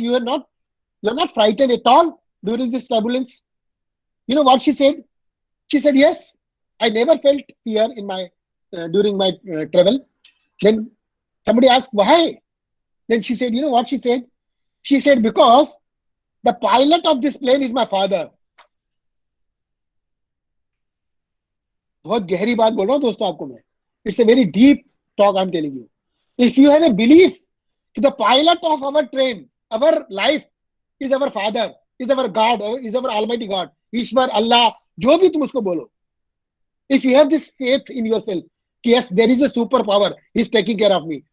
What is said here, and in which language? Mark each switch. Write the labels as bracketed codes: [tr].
[en] You are not frightened at all during this turbulence?" You know what she said? She said, "Yes, I never felt fear in my during my travel." Then somebody asked, "Why?" Then she said, you know what she said? She said, "Because the pilot of this plane is my father." [hi] बहुत गहरी बात बोल रहा हूँ दोस्तों आपको मैं. [en] It's a very deep talk I'm telling you. If you have a belief that the pilot of our train, our life, is our father, is our God, is our Almighty God, Ishwar, Allah, [hi] जो भी तुम उसको बोलो. [en] If you have this faith in yourself, yes, there is a superpower, he's taking care of me.